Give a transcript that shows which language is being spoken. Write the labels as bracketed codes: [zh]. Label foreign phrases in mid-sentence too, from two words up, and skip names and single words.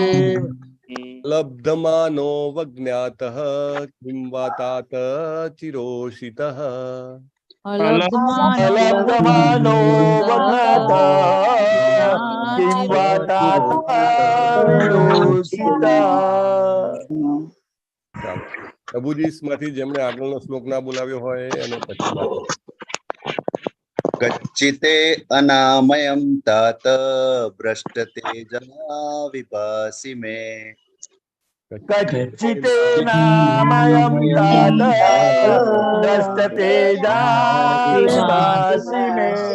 [sa] लब्धमानो वज्ञातः किं वा तात चिरोषितः। अलब्धमानो वज्ञातः किं वा तात विरोषितः। [gu] પ્રભુજી માંથી જેમણે આગળનો શ્લોક ના બોલાવ્યો હોય એને પછી વાંચો. [sa] कच्चिते अनामयं तात भ्रष्टतेजा विभासि मे। कच्चितेनामयं तात भ्रष्टतेजा विभासि मे।